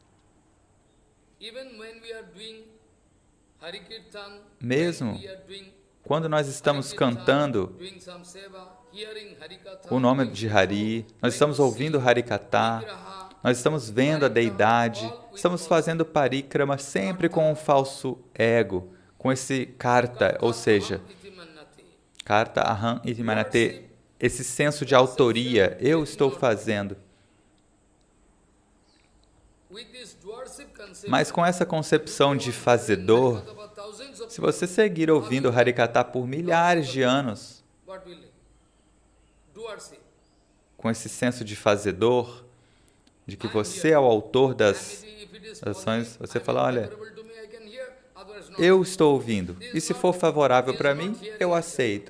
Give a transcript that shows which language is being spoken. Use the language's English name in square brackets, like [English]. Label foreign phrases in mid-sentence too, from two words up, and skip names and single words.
[Portuguese] Mesmo quando nós estamos cantando o nome de Hari, nós estamos ouvindo Harikatha, nós estamos vendo a Deidade, estamos fazendo parikrama sempre com um falso ego, com esse karta, ou seja, [Sanskrit] कर्ता अहम् इति मन्यते, [Portuguese] esse senso de autoria, eu estou fazendo. Mas com essa concepção de fazedor, se você seguir ouvindo Harikatha por milhares de anos, com esse senso de fazedor, de que você é o autor das ações, você fala, olha, eu estou ouvindo, e se for favorável para mim, eu aceito.